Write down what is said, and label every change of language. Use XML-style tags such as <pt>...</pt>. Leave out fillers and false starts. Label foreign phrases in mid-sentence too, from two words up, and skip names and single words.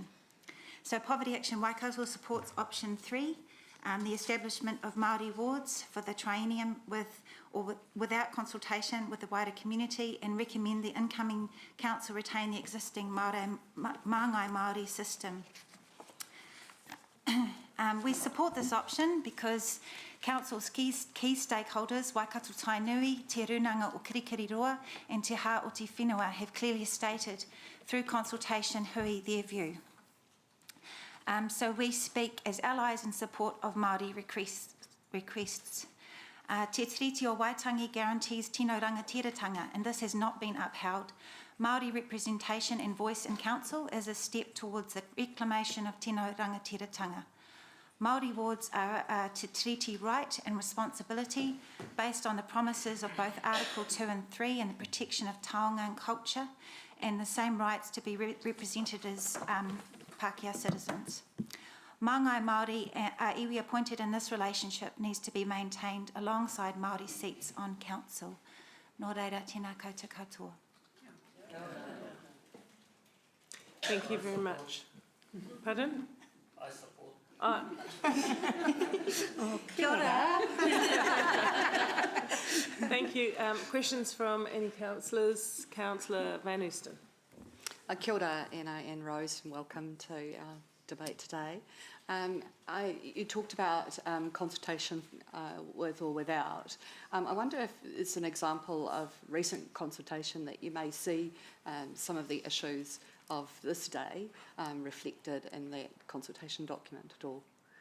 <en>So Poverty Action Waikato supports option 3, the establishment of Māori wards for the triennium without consultation with the wider community, and recommend the incoming council retain the existing Māngai Māori system. We support this option because Council's key stakeholders, Waikato Tainui, Te Runanga o Kirikiriroa and Te Hā o Te Whenua have clearly stated through consultation hui their view. So we speak as allies in support of Māori requests. Te Tiriti o Waitangi guarantees</en> <mi>tino rangatiratanga,</mi> <en>and this has not been upheld. Māori representation and voice in council is a step towards the reclamation of</en> <mi>tino rangatiratanga.</mi> <en>Māori wards are a Te Tiriti right and responsibility based on the promises of both Article 2 and 3 and the protection of taonga and culture, and the same rights to be represented as Pākehā citizens. Māngai Māori are iwi appointed in this relationship needs to be maintained alongside Māori seats on council.</en> <mi>Nō reira, tēnā koutou katoa.</mi> <en>Thank you very much. Pardon? I support.</en> <mi>Kia ora.</mi> <en>Thank you. Questions from any councillors? Councillor Van Oosten.</en> <mi>Kia ora,</mi> <en>Anna and Rose, and welcome to our debate today. You talked about consultation with or without. I wonder if it's an example of recent consultation that you may see some of the issues of this day reflected in that consultation document at all.</en>